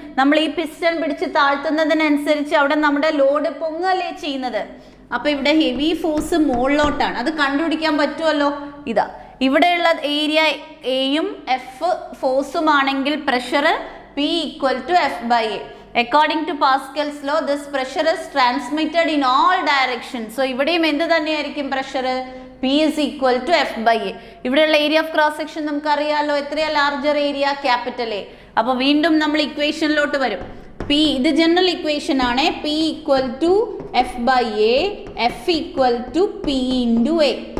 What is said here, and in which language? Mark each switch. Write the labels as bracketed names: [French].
[Malayalam] നമ്മൾ ഈ പിസ്റ്റൺ പിടിച്ച് താഴ്ത്തുന്നതിനനുസരിച്ച് അവിടെ നമ്മുടെ ലോഡ് പൊങ്ങല്ലേ ചെയ്യുന്നത്. അപ്പോൾ ഇവിടെ ഹെവി ഫോഴ്സ് മുകളിലോട്ടാണ്. അത് കണ്ടുപിടിക്കാൻ പറ്റുമല്ലോ. ഇതാ ഇവിടെയുള്ള ഏരിയ എയും എഫ് ഫോഴ്സും ആണെങ്കിൽ pressure P equal to F/A. [English] According to Pascal's law, this pressure is transmitted in all directions. [Malayalam] So ഇവിടെയും എന്ത് തന്നെയായിരിക്കും pressure? [English] P is equal to F by A. [Malayalam] ഇവിടെയുള്ള ഏരിയ ഓഫ് ക്രോസ് സെക്ഷൻ നമുക്ക് അറിയാലോ, എത്രയാ ലാർജർ ഏരിയ? Capital A. അപ്പോൾ വീണ്ടും നമ്മൾ ഇക്വേഷനിലോട്ട് വരും. P ഇത് ജനറൽ ഇക്വേഷൻ ആണ്. [English] P equal to F by A, F equal to P into A.